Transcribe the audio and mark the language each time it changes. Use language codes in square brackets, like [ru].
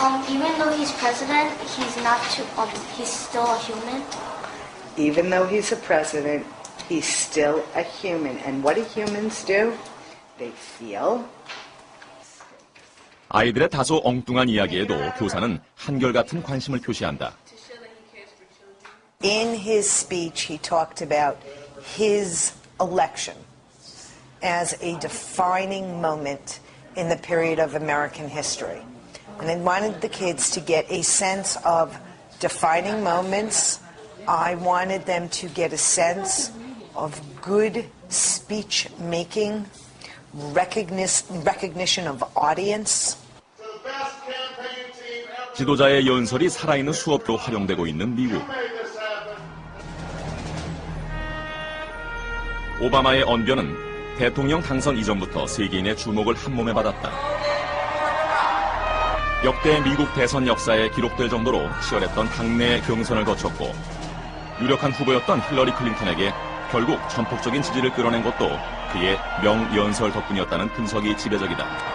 [en] Even though he's president, he's still a human. Even though he's a president, he's still a human. And what do humans do? They feel. [ko] 아이들의 다소 엉뚱한 이야기에도 교사는 한결같은 관심을 표시한다. [en] In his speech, he talked about his election as a defining moment in the period of American history. And I wanted the kids to get a sense of defining moments. I wanted them to get a sense of good speech making, recognition of audience. [ko] 지도자의 연설이 살아있는 수업으로 활용되고 있는 미국. 오바마의 언변은 대통령 당선 이전부터 세계인의 주목을 한몸에 받았다. 역대 미국 대선 역사에 기록될 정도로 치열했던 당내 경선을 거쳤고 유력한 후보였던 힐러리 클린턴에게 결국 전폭적인 지지를 끌어낸 것도 그의 명연설 덕분이었다는 분석이 지배적이다.